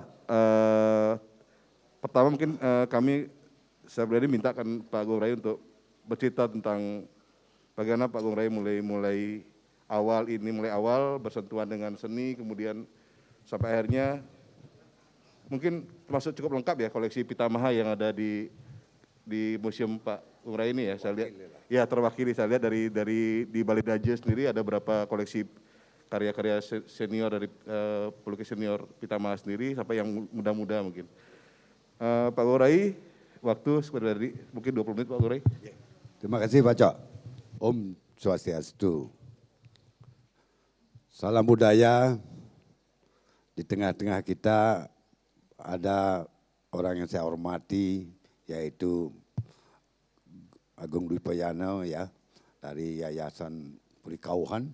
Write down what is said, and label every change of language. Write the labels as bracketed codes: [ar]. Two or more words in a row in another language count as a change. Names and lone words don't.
[id] Pertama mungkin saya berani mintakan Pak Gong Rai untuk bercerita tentang bagaimana Pak Gong Rai mulai awal bersentuhan dengan seni, kemudian sampai akhirnya mungkin termasuk cukup lengkap ya koleksi Pitamaha yang ada di museum Pak Gong Rai ini ya. Saya lihat ya terwakili, saya lihat dari di Balai Daje sendiri ada berapa koleksi karya-karya senior dari pelukis senior Pitamaha sendiri sampai yang muda-muda mungkin. Pak Gong Rai, waktu sekitar mungkin 20 menit Pak Gong Rai. Terima kasih Pak Cok. [sa] Om Swastiastu. [id] Salam budaya. Di tengah-tengah kita ada orang yang saya hormati, yaitu Agung Dwi Payana ya, dari Yayasan Perikauhan.